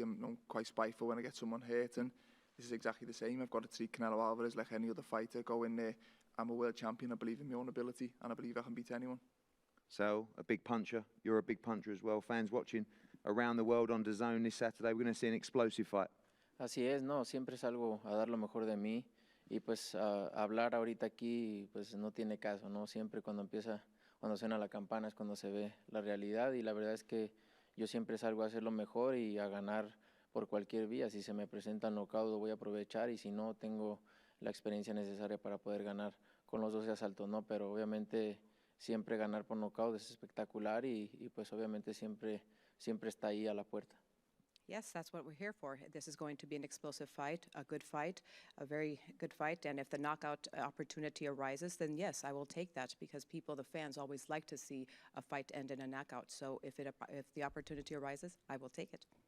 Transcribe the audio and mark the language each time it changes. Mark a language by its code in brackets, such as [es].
[en] I'm quite spiteful when I get someone hurt, and this is exactly the same. I've got to treat Canelo Álvarez like any other fighter. Go in there. I'm a world champion. I believe in my own ability, and I believe I can beat anyone. So, a big puncher. You're a big puncher as well. Fans watching around the world on DAZN this Saturday, we're going to see an explosive fight. [es] Así es, no, siempre salgo a dar lo mejor de mí y pues hablar ahorita aquí pues no tiene caso, ¿no? Siempre cuando suena la campana es cuando se ve la realidad y la verdad es que yo siempre salgo a hacer lo mejor y a ganar por cualquier vía. Si se me presenta un knockout lo voy a aprovechar y si no tengo la experiencia necesaria para poder ganar con los 12 asaltos, ¿no? Pero obviamente siempre ganar por knockout es espectacular y pues obviamente siempre está ahí a la puerta. [en] Yes, that's what we're here for. This is going to be an explosive fight, a good fight, a very good fight. And if the knockout opportunity arises, then yes, I will take that because people, the fans, always like to see a fight end in a knockout. So if the opportunity arises, I will take it.